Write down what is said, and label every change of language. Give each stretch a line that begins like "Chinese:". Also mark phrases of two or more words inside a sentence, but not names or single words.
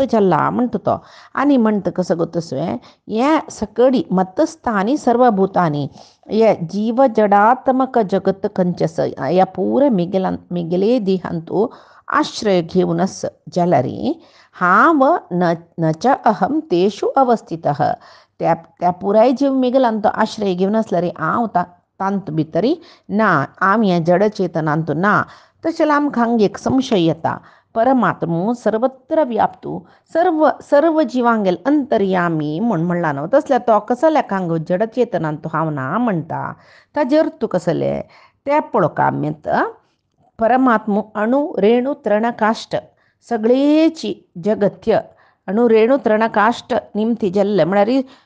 Konkani: जाल्ला म्हणटा तो आनी म्हणटा कसो गो तसो हें सकडी
Sanskrit: मत्स्थानी सर्वभूतानी
Konkani: हे जीव जडात्मक जगत खंयचेस ह्या पुरे मेगेले देहांतू आश्रय घेवनस जाल्यार हांव
Sanskrit: न च अहम तेषु अवस्थितः
Konkani: त्या पुराय जीव मेगलांत तो आश्रय घेवन आसल्यार हांव तांत भितरी ना आम हें जड चेतनांत ना तशें जाल्यार आमकां हांगा एक संशय येता परमात्मो सर्वत्र व्याप्तू सर्व जिवांगेल अंतर्यामी म्हूण म्हणला न्हू तसल्या तो कसल्याक हांगा जड चेतनांत हांव ना म्हणटा ताजे अर्थ कसले ते पळोवंक आमीत परमात्मो अणु रेणू तृणकाष्ट सगळेची जगत्य अणु रेणू तृणकाष्ट निमती जाल्ले म्हळ्यार